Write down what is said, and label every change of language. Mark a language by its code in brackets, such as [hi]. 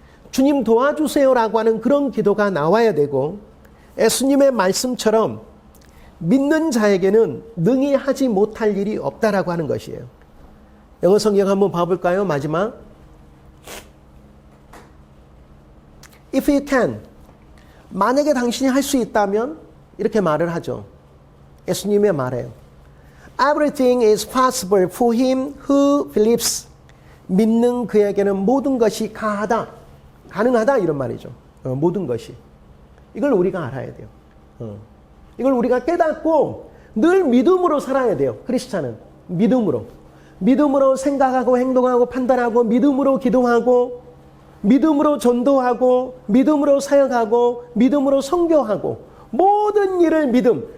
[ko] 주님 도와주세요라고 하는 그런 기도가 나와야 되고, 예수님의 말씀처럼 믿는 자에게는 능히 하지 못할 일이 없다라고 하는 것이에요. 영어 성경 한번 봐볼까요? 마지막. [en] If you can. [ko] 만약에 당신이 할 수 있다면 이렇게 말을 하죠. 예수님의 말이에요. [en] Everything is possible for him who believes. [ko] 믿는 그에게는 모든 것이 가능하다 이런 말이죠. 모든 것이. 이걸 우리가 알아야 돼요. 이걸 우리가 깨닫고 늘 믿음으로 살아야 돼요. 크리스찬은 믿음으로 생각하고 행동하고 판단하고, 믿음으로 기도하고, 믿음으로 전도하고, 믿음으로 사역하고, 믿음으로 선교하고, 모든 일을 믿음.